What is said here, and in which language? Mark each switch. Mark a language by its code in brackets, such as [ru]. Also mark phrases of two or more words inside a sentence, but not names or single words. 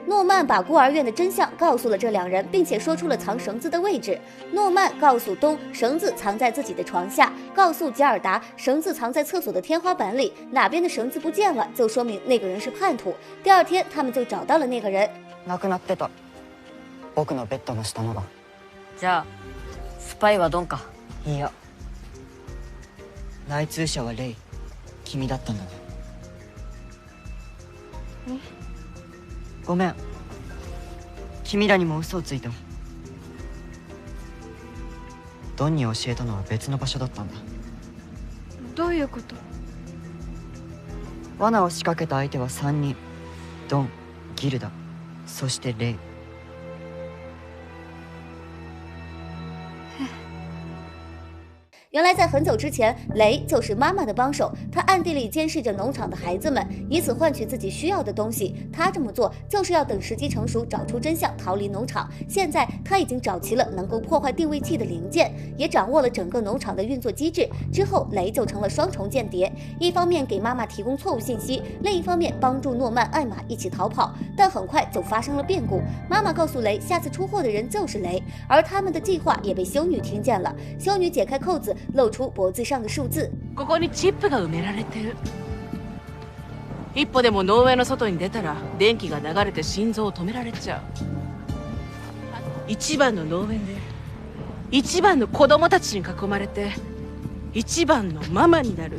[zh] 诺曼把孤儿院的真相告诉了这两人，并且说出了藏绳子的位置。诺曼告诉东，绳子藏在自己的床下；告诉吉尔达，绳子藏在厕所的天花板里。哪边的绳子不见了，就说明那个人是叛徒。第二天，他们就找到了那个人。 [ja] なくなってた。僕のベッドの下のが。じゃあスパイはドンか。いや。内通者はレイ。君だったんだね。ごめん。君らにも嘘をついた。ドンに教えたのは別の場所だったんだ。どういうこと？罠を仕掛けた相手は3人。ドン、ギルダ、そしてレイ。 [zh] 原来在很久之前，雷就是妈妈的帮手，他暗地里监视着农场的孩子们，以此换取自己需要的东西。他这么做就是要等时机成熟，找出真相，逃离农场。现在他已经找齐了能够破坏定位器的零件，也掌握了整个农场的运作机制。之后，雷就成了双重间谍，一方面给妈妈提供错误信息，另一方面帮助诺曼、艾玛一起逃跑。但很快就发生了变故，妈妈告诉雷，下次出货的人就是雷，而他们的计划也被修女听见了。修女解开扣子，露出脖子上的数字。 [ja] ここにチップが埋められてる。一歩でも農園の外に出たら電気が流れて心臓を止められちゃう。一番の農園で一番の子供たちに囲まれて一番のママになる。